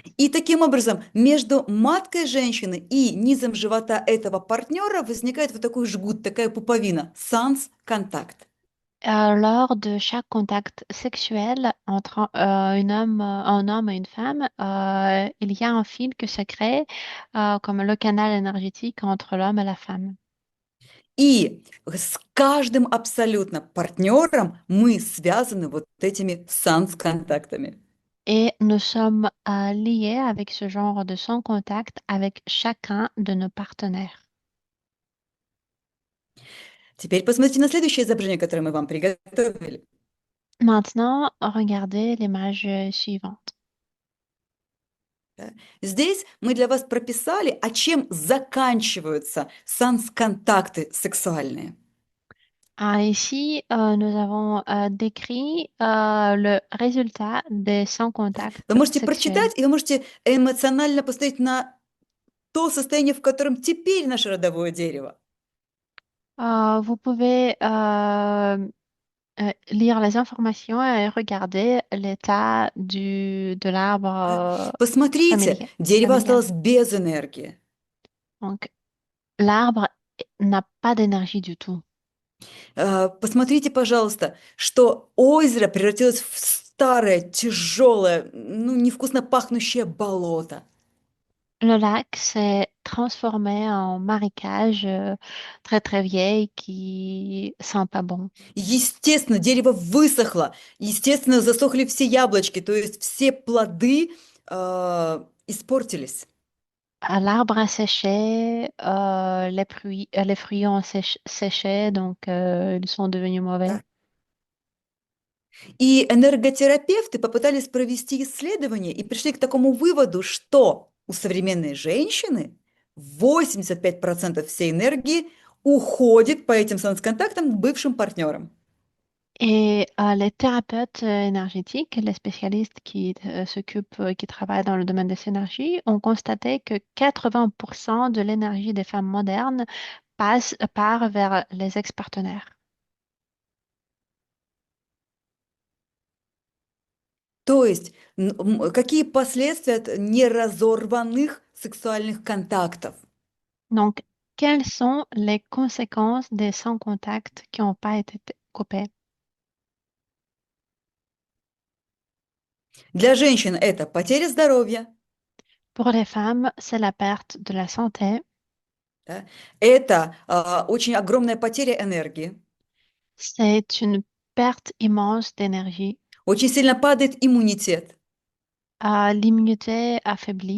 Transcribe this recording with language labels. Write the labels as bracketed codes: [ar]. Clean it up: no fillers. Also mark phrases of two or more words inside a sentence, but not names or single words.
[ru] и таким образом между маткой женщины и низом живота этого партнера возникает вот такой жгут, такая пуповина, санс-контакт. [fr] Lors de chaque contact sexuel entre un homme et une femme, il y a un fil que se crée comme le canal énergétique entre l'homme et la femme. [ru] И с каждым абсолютно партнером мы связаны вот этими санс-контактами. [fr] Et nous sommes liés avec ce genre de sans contact avec chacun de nos partenaires. [ru] Теперь посмотрите на следующее изображение, которое мы вам приготовили. [fr] Maintenant, regardez l'image suivante. [ru] Да. Здесь мы для вас прописали, а чем заканчиваются санс-контакты сексуальные. [fr] Ici, nous avons décrit le résultat des sans contact [ru] Вы можете [fr] sexuels. [ru] прочитать, и вы можете эмоционально посмотреть на то состояние, в котором теперь наше родовое дерево. [fr] Vous pouvez lire les informations et regarder l'état de l'arbre [ru] Да. Посмотрите, дерево [fr] familial. [ru] осталось без энергии. [fr] Donc, l'arbre n'a pas d'énergie du tout. [ru] Посмотрите, пожалуйста, что озеро превратилось в старое, тяжелое, ну, невкусно пахнущее болото. [fr] Le lac s'est transformé en marécage très très vieille qui sent pas bon. [ru] Естественно, дерево высохло, естественно, засохли все яблочки, то есть все плоды испортились. [fr] L'arbre a séché, les fruits ont séché, donc ils sont devenus mauvais. [ru] Да. И энерготерапевты попытались провести исследование и пришли к такому выводу, что у современной женщины 85% всей энергии уходит по этим сансконтактам к бывшим партнерам. [fr] Et les thérapeutes énergétiques, les spécialistes qui s'occupent, qui travaillent dans le domaine des énergies, ont constaté que 80% de l'énergie des femmes modernes part vers les ex-partenaires. [ru] То есть какие последствия от неразорванных сексуальных контактов? [fr] Donc, quelles sont les conséquences des sans-contact qui n'ont pas été coupés? [ru] Для женщин это потеря здоровья, [fr] Pour les femmes, c'est la perte de la santé, [ru] да, это очень огромная потеря энергии, [fr] c'est une perte immense d'énergie, [ru] очень сильно падает иммунитет. [fr] l'immunité affaiblie.